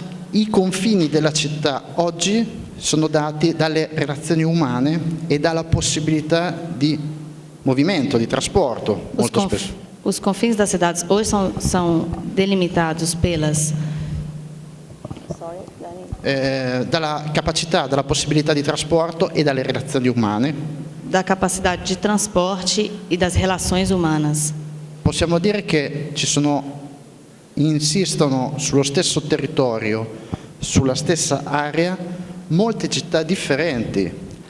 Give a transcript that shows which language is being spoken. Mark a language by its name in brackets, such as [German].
[Italian] I confini della città oggi sono dati dalle relazioni umane e dalla possibilità di movimento, di trasporto, molto spesso. [Portuguese] Os confins das cidades hoje são delimitados pelas [Italian] dalla capacità, dalla possibilità di trasporto e dalle relazioni umane. [Portuguese] da capacidade de transporte e das relações humanas. [Italian] Possiamo dire che insistono sullo stesso territorio, sulla stessa area, molte città differenti.